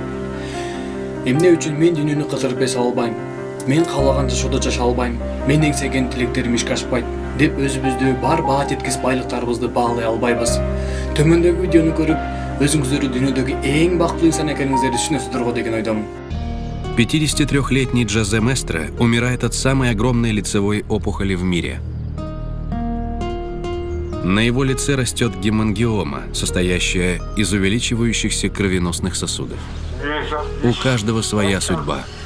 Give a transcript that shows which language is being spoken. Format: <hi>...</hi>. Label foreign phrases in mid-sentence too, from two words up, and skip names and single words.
<ky>Эмне үчүн мен дүйнөнү кыдырып эсе албайм? Мен каалаган жашоодо жашай албайм. Мен эңсеген тилектерим ишке ашпайт деп өзүбүздү бар баа жеткис байлыктарыбызды баалай албайбыз. Төмөндөгү видеону көрүп, өзүңүздөрү дүйнөдөгү эң бактылуу инсан экениңиздерди түшүнөсүздөргө деген ойдомун.</ky> <ru>53-летний Джозе Местро умирает от самой огромной лицевой опухоли в мире. На его лице растет гемангиома, состоящая из увеличивающихся кровеносных сосудов. У каждого своя судьба.</ru>